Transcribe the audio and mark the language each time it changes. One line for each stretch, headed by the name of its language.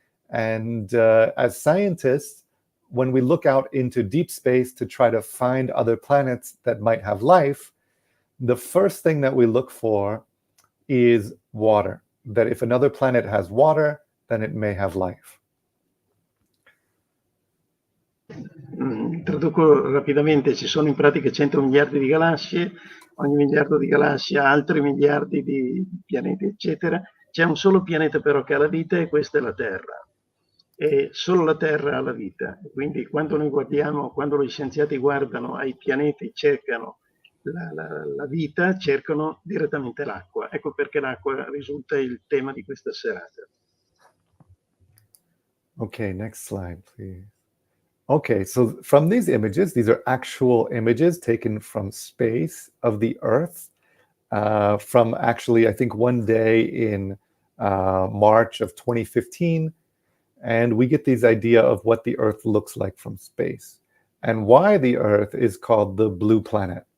English: And as scientists, when we look out into deep space to try to find other planets that might have life, the first thing that we look for is water. That if another planet has water, then it may have life.
Italian: Traduco rapidamente: ci sono in pratica 100 miliardi di galassie, ogni miliardo di galassie ha altri miliardi di pianeti, eccetera. C'è un solo pianeta però che ha la vita, e questa è la Terra. E solo la Terra ha la vita. Quindi quando noi guardiamo, quando gli scienziati guardano ai pianeti, cercano la vita, cercano direttamente l'acqua. Ecco perché l'acqua risulta il tema di questa serata.
English: Okay, next slide, please. Okay, so from these images, these are actual images taken from space of the Earth, from actually, I think, one day in March of 2015. And we get this idea of what the Earth looks like from space and why the Earth is called the blue planet.